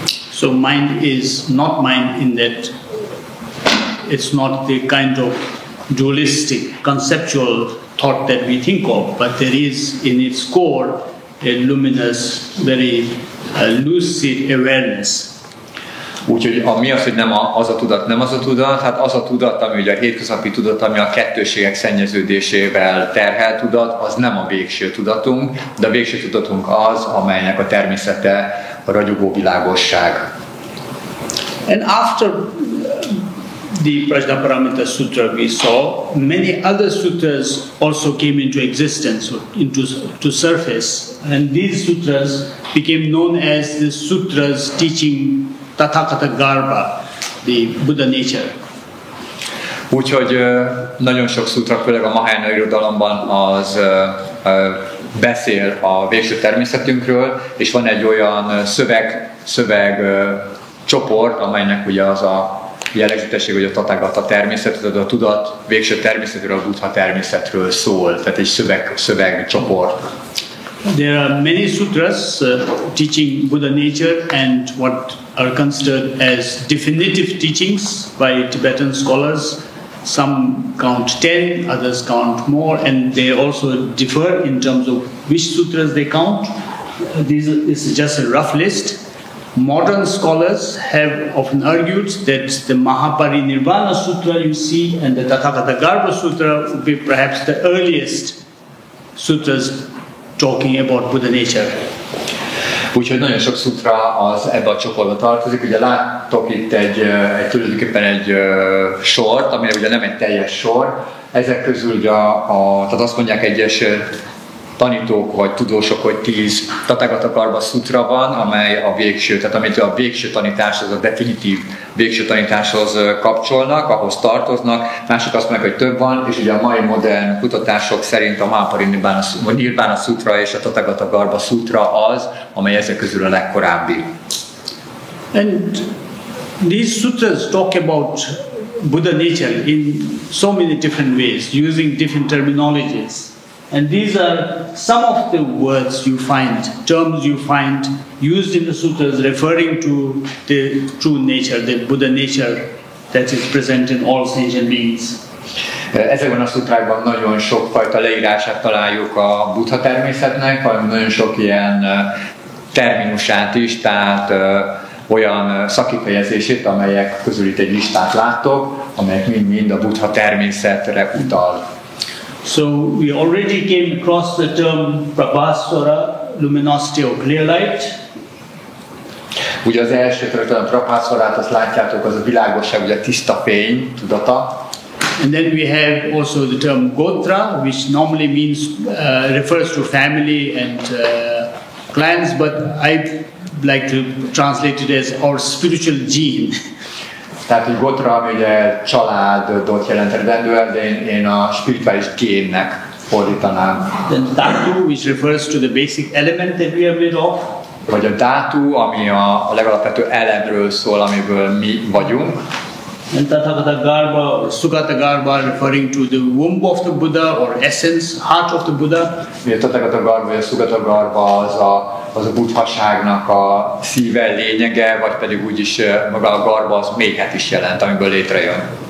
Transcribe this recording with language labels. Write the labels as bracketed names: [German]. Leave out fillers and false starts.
[English] So mind is not mind in that it's not the kind of dualistic, conceptual thought that we think of, but there is in its core a luminous, very lucid awareness. [Hungarian] Úgyhogy mi az, hogy nem az a tudat, nem az a tudat? Hát az a tudat, ami ugye a hétköznapi tudat, ami a kettősségek szennyeződésével terhelt tudat, az nem a végső tudatunk, de a végső tudatunk az, amelynek a természete a ragyogó világosság. [English] And after the Prajnaparamita Sutra we saw, many other sutras also came into existence, to surface, and these sutras became known as the sutras teaching Tathagata Garba, the Buddha nature. [Hungarian] Úgyhogy nagyon sok szutra, főleg a Mahayana irodalomban az beszél a végső természetünkről, és van egy olyan szöveg csoport, amelynek ugye az a jellegzetesség, hogy a Tathagata természet, a tudat végső természetről, a Buddha természetről szól, tehát egy szövegcsoport. [English] There are many sutras teaching Buddha nature and what are considered as definitive teachings by Tibetan scholars. Some count 10, others count more, and they also differ in terms of which sutras they count. This is just a rough list. Modern scholars have often argued that the Mahaparinirvana Sutra you see and the Tathagata Garba Sutra would be perhaps the earliest sutras talking about Buddha nature. [Hungarian] Úgyhogy nagyon sok szutra az ebbe a csoportba tartozik. Ugye láttok itt tulajdonképpen egy sort, amire ugye nem egy teljes sor. Ezek közül ugye tehát azt mondják egyes tanítók vagy tudósok, hogy 10 Tathagata Karma Sutra van, amely a végső, tehát amit a végső tanításhoz, a definitív végső tanításhoz kapcsolnak, ahhoz tartoznak. Mások azt mondják, hogy több van, és ugye a mai modern kutatások szerint a Mahaparinirvana Sutra és a Tathagata Karma Sutra az, amely ezek közül a legkorábbi. [English] And these sutras talk about Buddha nature in so many different ways, using different terminologies. And these are some of the words you find, terms you find used in the sutras referring to the true nature, the Buddha nature that is present in all sentient beings. [Hungarian] Ezekben a szutrákban nagyon sokfajta leírását találjuk a Buddha-természetnek, hanem nagyon sok ilyen terminusát is, tehát olyan szakifejezését, amelyek közül itt egy listát láttok, amelyek mind-mind a Buddha-természetre utal. [English] So we already came across the term Prabhasvara, luminosity or clear light. [Hungarian] Ugye az első területen a Prabhasvarát, azt látjátok, az a világosság, ugye a tiszta fény, tudata. [English] And then we have also the term Gotra, which normally means refers to family and clans, but I like to translate it as our spiritual gene. [Hungarian] Tehát, hogy Gotra, ami ugye családot jelent eredendően, de én a spirituális génnek fordítanám. [English] Then Dhatu, which refers to the basic element that we are made of. [Hungarian] Vagy a Dhatu, ami a legalapvető elemről szól, amiből mi vagyunk. [English] And Tathagata Garbha, Sugata Garbha, referring to the womb of the Buddha or essence, heart of the Buddha. [Hungarian] A Tathagata Garbha vagy a Sugata Garbha az a buddhaságnak a szíve, lényege, vagy pedig úgyis maga a Garbha az mélyhet is jelent, amiből létrejön.